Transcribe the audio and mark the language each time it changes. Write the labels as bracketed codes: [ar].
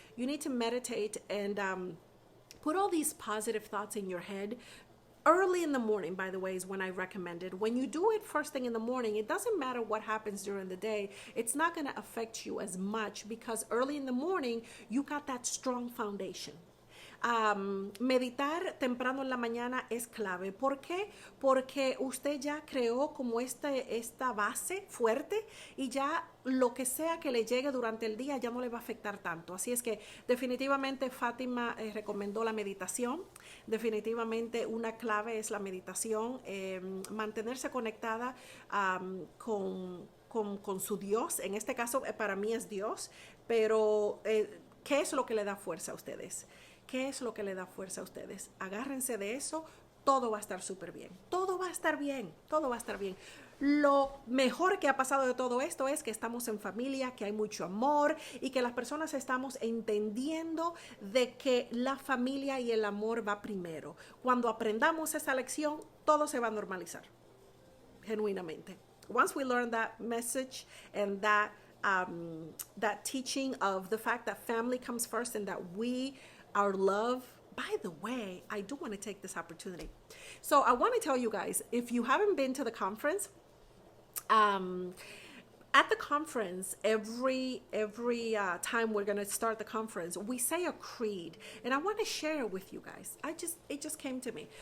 [en] You need to meditate and put all these positive thoughts in your head. Early in the morning, by the way, is when I recommend it. When you do it first thing in the morning, it doesn't matter what happens during the day. It's not going to affect you as much, because early in the morning, you got that strong foundation. [es] Meditar temprano en la mañana es clave. ¿Por qué? Porque usted ya creó como esta base fuerte, y ya lo que sea que le llegue durante el día ya no le va a afectar tanto. Así es que definitivamente Fátima recomendó la meditación. Definitivamente una clave es la meditación, mantenerse conectada con su Dios. En este caso para mí es Dios, pero ¿qué es lo que le da fuerza a ustedes? ¿Qué es lo que le da fuerza a ustedes? Agárrense de eso, todo va a estar súper bien. Todo va a estar bien, todo va a estar bien. Lo mejor que ha pasado de todo esto es que estamos en familia, que hay mucho amor, y que las personas estamos entendiendo de que la familia y el amor va primero. Cuando aprendamos esa lección, todo se va a normalizar, genuinamente. [en] Once we learn that message and that teaching of the fact that family comes first and that our love. By the way, I do want to take this opportunity. So I want to tell you guys, if you haven't been to the conference, at the conference, every time we're going to start the conference, we say a creed, and I want to share it with you guys. It just came to me.